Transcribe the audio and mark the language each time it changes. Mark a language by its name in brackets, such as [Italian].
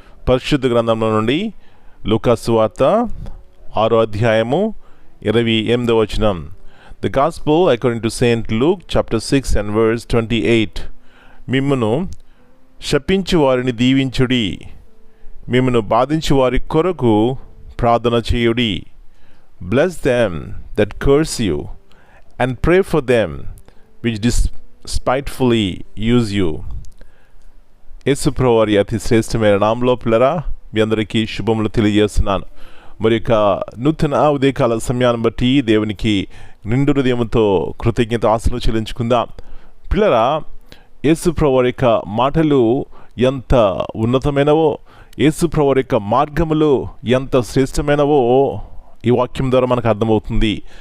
[Telugu] పరిశుద్ధ గ్రంథంలో నుండి లూకా సువార్త 6వ అధ్యాయము 28వ వచనం. [English] The gospel according to Saint Luke chapter 6 and verse 28. [Telugu] మిమ్మును శపించు వారిని దీవించుడి, మిమ్మును బాధించు వారి కొరకు ప్రార్థన చేయుడి. [English] Bless them that curse you, and pray for them which despitefully use you. [Telugu] యేసు ప్రభువు వారి అతి శ్రేష్టమైన నామములో పిల్లరా, మీ అందరికీ శుభములు తెలియజేస్తున్నాను. మరి యొక్క నూతన ఉదయకాల సమయాన్ని బట్టి దేవునికి నిండు హృదయంతో కృతజ్ఞత ఆశలు చెల్లించుకుందాం. పిల్లరా, యేసు ప్రభువు వారి యొక్క మాటలు ఎంత ఉన్నతమైనవో, యేసు ప్రభువు వారి యొక్క మార్గములు ఎంత శ్రేష్టమైనవో ఈ వాక్యం ద్వారా మనకు అర్థమవుతుంది.